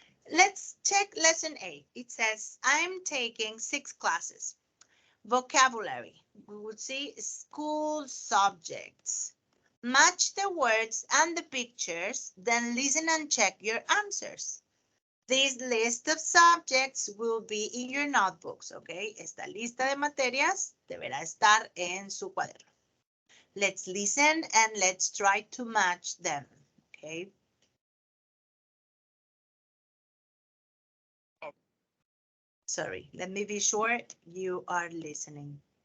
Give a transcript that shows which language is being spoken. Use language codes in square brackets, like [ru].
[en] Let's check lesson A. It says, I'm taking 6 classes. Vocabulary. We would see school subjects. Match the words and the pictures, then listen and check your answers. This list of subjects will be in your notebooks, okay? [es] Esta lista de materias deberá estar en su cuaderno. [en] Let's listen and let's try to match them, okay? Sorry, let me be sure you are listening.